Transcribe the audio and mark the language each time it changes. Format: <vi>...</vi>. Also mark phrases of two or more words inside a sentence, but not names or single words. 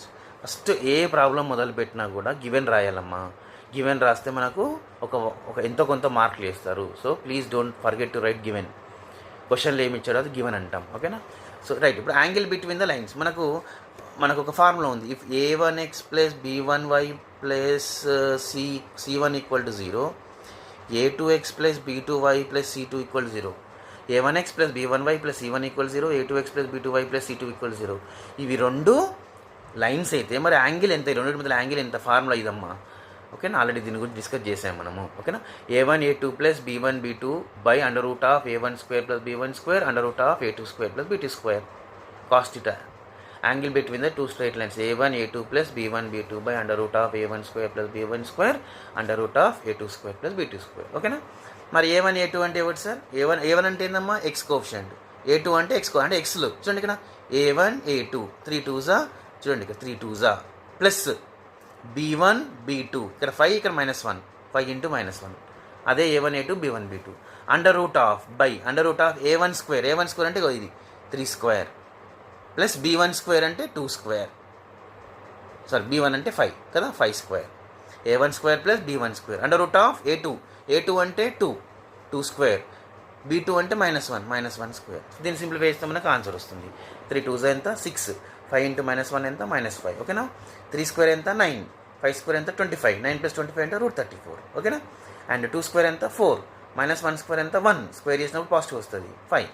<te>ఫస్ట్ ఏ ప్రాబ్లం మొదలు పెట్టినా కూడా గివెన్ రాయాలమ్మా. గివెన్ రాస్తే మనకు ఒక ఎంతో కొంత మార్కులు వేస్తారు.</te> <en>So please don't forget to write given.</en> <te>క్వశ్చన్లు ఏమి ఇచ్చాడో అది గివెన్ అంటాం, ఓకేనా.</te> <en>so right,</en> <te>ఇప్పుడు</te> <en>angle between the lines</en> <te>మనకు ఒక ఫార్ములా ఉంది.</te> <en>ఇఫ్ a1x + b1y + c1 = 0, a2x + b2y + c2 = 0, a1x + b1y + c1 = 0, a2x + b2y + c2 = 0.</en> <te>ఇవి రెండు లైన్స్ అయితే మరి యాంగిల్ ఎంత? ఈ రెండింటి మధ్య యాంగిల్ ఎంత? ఫార్ములా ఇదమ్మా, ఓకేనా. ఆల్రెడీ దీని గురించి డిస్కస్ చేసాం మనము, ఓకేనా. a1 a2 + b1 b2 √a1² + b1² √a2² + b2². cos θ.</te> <en>Angle between the two straight lines a1 a2 + b1 b2 √a1² + b1² √a2² + b2², ఓకేనా.</en> <te>మరి a1 a2 అంటే ఏమిటి సార్? a1 అంటే ఏందమ్మా?</te> <en>x coefficient.</en> <te>a2 అంటే అంటే ఎక్స్లు. చూడండి ఇక్కడ a1 a2 3 2s, చూడండి ఇక్కడ 3 2s ప్లస్ b1 b2, ఇక్కడ 5, ఇక్కడ -1, 5 × -1. అదే a1 a2 b1 b2 √a1² అంటే ఇది 3² ప్లస్ b1² అంటే 2², సారీ b1 అంటే 5 కదా, 5², a1² + b1² √a2 అంటే 2² b2 అంటే -1² దీన్ని సింప్లిఫై చేస్తే మనకు ఆన్సర్ వస్తుంది. 3 2s ఎంత? 6, 5 × -1 ఎంత? -5, ఓకేనా. 3² ఎంత? 9, 5² ఎంత? 25, 9 + 25 అంటే √34, ఓకేనా. అండ్ 2² ఎంత? 4, -1² ఎంత? 1, స్క్వేర్ చేసినప్పుడు పాజిటివ్ వస్తుంది 5.</te>